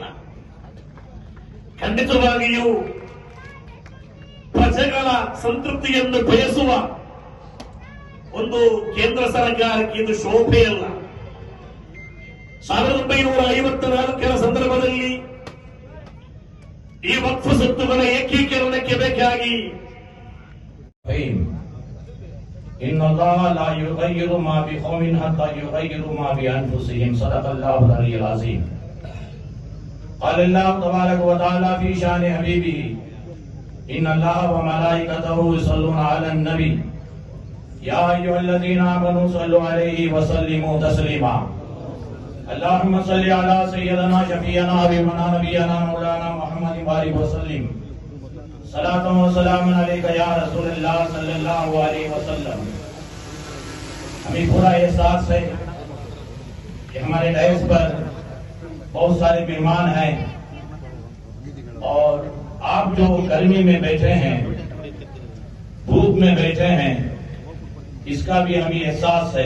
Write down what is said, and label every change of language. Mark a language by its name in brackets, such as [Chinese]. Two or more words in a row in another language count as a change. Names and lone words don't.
[Kannada] ಖಂಡಿತವಾಗಿಯೂ ಪ್ರಜೆಗಳ ಸಂತೃಪ್ತಿಯನ್ನು ಬಯಸುವ ಒಂದು ಕೇಂದ್ರ ಸರ್ಕಾರಕ್ಕೆ ಇದು ಶೋಭೆಯಲ್ಲ. 1954ರ ಸಂದರ್ಭದಲ್ಲಿ ಈ ವಕ್ಫ್ ಸ್ವತ್ತುಗಳ ಏಕೀಕರಣಕ್ಕೆ ಬೇಕಾಗಿ [Arabic] إن الله لا يغير ما بقوم حتى يغيروا ما بأنفسهم صدق الله العلي العظيم. قال الله تبارك وتعالى في شان حبيبه إن الله وملائكته يصلون على النبي يا أيها الذين آمنوا صلوا عليه وسلموا تسليما. اللهم صل على سيدنا شفيعنا حبيبنا نبينا مولانا محمد وآله وسلم صلاة وسلام عليك يا رسول الله صلى الله عليه وسلم. [Hindi] हमें पूरा एहसास है कि हमारे डैस पर बहुत सारे मेहमान हैं और आप जो गर्मी में बैठे हैं, धूप में बैठे हैं, इसका भी हमें एहसास है.